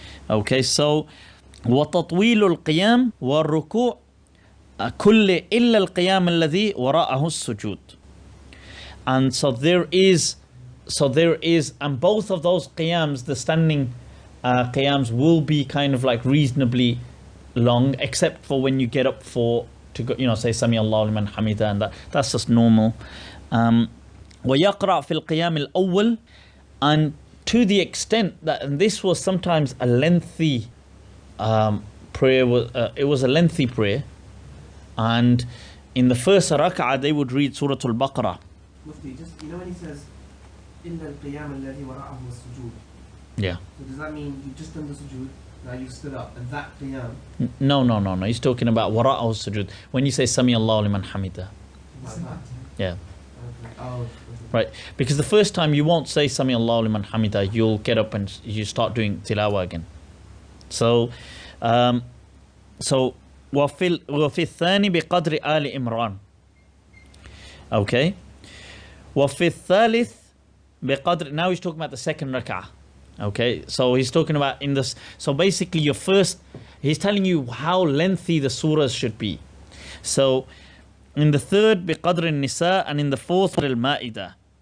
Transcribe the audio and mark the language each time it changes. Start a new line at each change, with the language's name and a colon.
English: Okay, so
Arabic: وَتَطْوِيلُ الْقِيَامِ وَالرُّكُوعِ كُلِّ إِلَّا الْقِيَامِ الَّذِي وَرَاءَهُ السُّجُودِ.
English: And so there is, and both of those qiyams, the standing qiyams, will be kind of like reasonably long, except for when you get up to go, you know, say Sami Allahu liman hamida, and that's just normal.
Arabic: وَيَقْرَأْ فِي الْقِيَامِ الْأَوَّلِ,
English: and to the extent that, and this was sometimes a lengthy prayer, it was a lengthy prayer, and in the first rak'ah they would read Surah Al-Baqarah. Mufti, just, you know when he says
Arabic: إِلَّا الْقِيَامَ الَّذِي وَرَاءَهُ السُّجُودِ,
English: Yeah. so does that mean you've just done the sujood, now you've stood up, and that qiyam? No. He's talking about wara'ahu sujood. When you say Sami Allahu liman hamida. Yeah. Okay. Oh, okay. Right. Because the first time you won't say Sami Allahu liman hamida, you'll get up and you start doing tilawah again. So,
Arabic: وفي الثاني بقدر آل إمران.
English: Okay.
Arabic: وفي الثالث بقدر,
English: now he's talking about the second rak'ah. Okay, so he's talking about in this, so basically your first, he's telling you how lengthy the surahs should be. So in the third
Arabic: بقدر النساء,
English: and in the fourth al-Ma'idah.